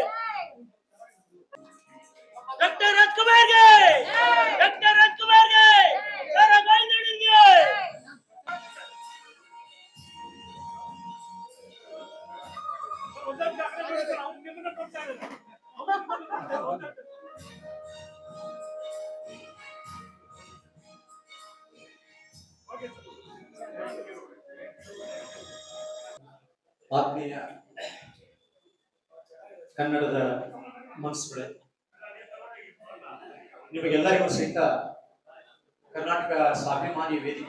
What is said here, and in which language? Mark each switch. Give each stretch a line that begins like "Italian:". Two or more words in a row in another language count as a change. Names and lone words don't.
Hindi: डॉक्टर राजकुमार के, डॉक्टर राजकुमार के, सारा कोई दौड़ेंगे। उधर जाकर
Kannada: ಆತ್ಮೀಯ ಕನ್ನಡದ ಮನಸ್ಸುಗಳೇ, ನಿಮಗೆಲ್ಲರಿಗೂ ಸಹಿತ ಕರ್ನಾಟಕ ಸ್ವಾಭಿಮಾನಿ ವೇದಿಕೆ